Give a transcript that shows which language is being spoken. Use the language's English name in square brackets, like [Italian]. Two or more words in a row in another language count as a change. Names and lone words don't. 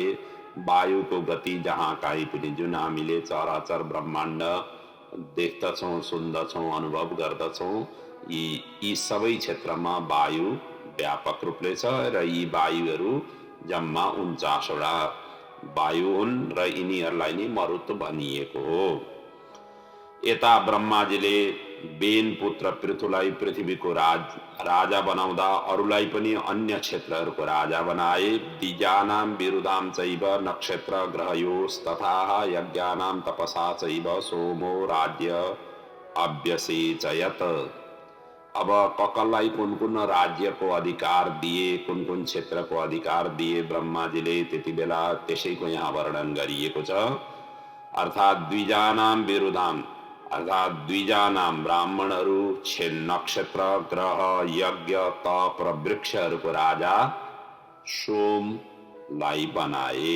[Nepali] वायुको गति जहाँ कहीँ पनि जुन हामीले चराचर ब्रह्माण्ड देख्दछौँ, सुन्दछौँ, अनुभव गर्दछौँ, यी सबै क्षेत्रमा वायु व्यापक रूपले छ र यी वायुहरू जम्मा 49 वटा वायु हुन् र यिनीहरूलाई नै मरुत भनिएको हो। यता ब्रह्माजीले बेन पुत्र पृथुलाई पृथ्वीको राजा बनाउँदा अरूलाई पनि अन्य क्षेत्रहरूको राजा बनाए। [Sanskrit] द्विजानां विरुदां चैव नक्षत्र ग्रहयोस्तथा यज्ञानां तपसा चैव सोमो राज्य अभ्यसेचयत। [Nepali] अब ककललाई कुन कुन राज्यको अधिकार दिए, कुन कुन क्षेत्रको अधिकार दिए ब्रह्माजीले त्यति बेला त्यसैको यहाँ वर्णन गरिएको छ। अर्थात् [Sanskrit] द्विजानां विरुदां [Nepali] अर्थात् द्विजानां ब्राह्मणहरू नक्षत्र ग्रह यज्ञ तप र वृक्षहरूको राजा सोमलाई बनाए।